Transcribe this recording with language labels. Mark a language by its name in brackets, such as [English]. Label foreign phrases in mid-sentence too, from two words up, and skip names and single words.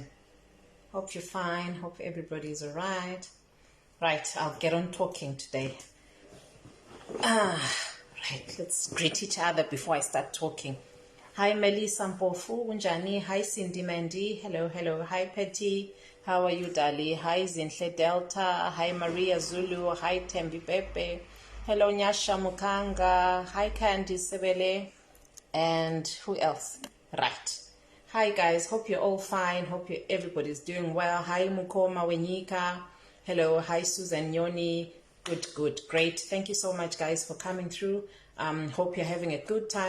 [English] Hope you're fine. Hope everybody's alright. Right, I'll get on talking today. Right, let's greet each other before I start talking. Hi Melissa Mpofu, Unjani. Hi Cindy Mandy. Hello. Hi Petty. How are you, Dali? Hi Zinhle Delta. Hi Maria Zulu. Hi Tembi Pepe. Hello Nyasha Mukanga. Hi Candy Sebele. And who else? Right. Hi guys, hope you're all fine. Hope everybody's doing well. Hi Mukoma Wenyika. Hello. Hi Susan Yoni. Good. Great. Thank you so much guys for coming through. Hope you're having a good time.